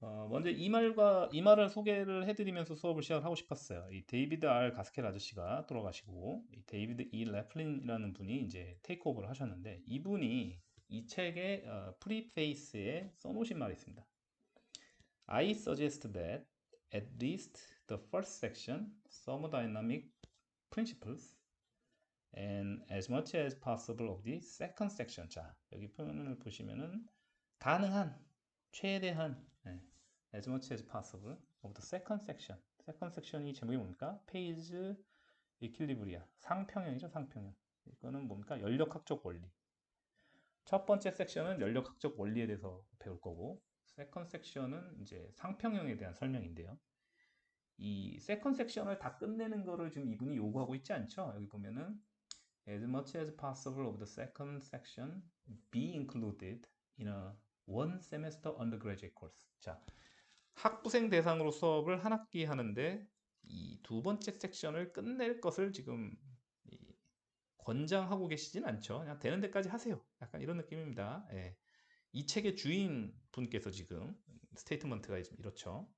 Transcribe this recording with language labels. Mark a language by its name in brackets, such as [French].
[Korean] 먼저 이 말을 소개를 해드리면서 수업을 시작하고 싶었어요. 이 데이비드 R 가스켈 아저씨가 돌아가시고 이 데이비드 E 레플린이라는 분이 이제 테이크오버를 하셨는데 이분이 이 책의 프리페이스에 써놓으신 말이 있습니다. [English] I suggest that at least the first section, thermodynamic principles, and as much as possible of the second section. [Korean] 자, 여기 표현을 보시면은 가능한, 최대한, [English] as much as possible of the second section. [Korean] second section이 제목이 뭡니까? 페이즈 이퀄리브리아. 상평형이죠, 상평형. 이거는 뭡니까? 연력학적 원리. 첫 번째 섹션은 연력학적 원리에 대해서 배울 거고, 세컨 섹션은 이제 상평형에 대한 설명인데요. 이 세컨 섹션을 다 끝내는 거를 지금 이분이 요구하고 있지 않죠? 여기 보면은 [English] as much as possible of the second section be included in a one semester undergraduate course. [Korean] 자, 학부생 대상으로 수업을 한 학기 하는데 이 두 번째 섹션을 끝낼 것을 지금 권장하고 계시진 않죠. 그냥 되는 데까지 하세요. 약간 이런 느낌입니다. 이 책의 주인 분께서 지금 스테이트먼트가 이렇죠.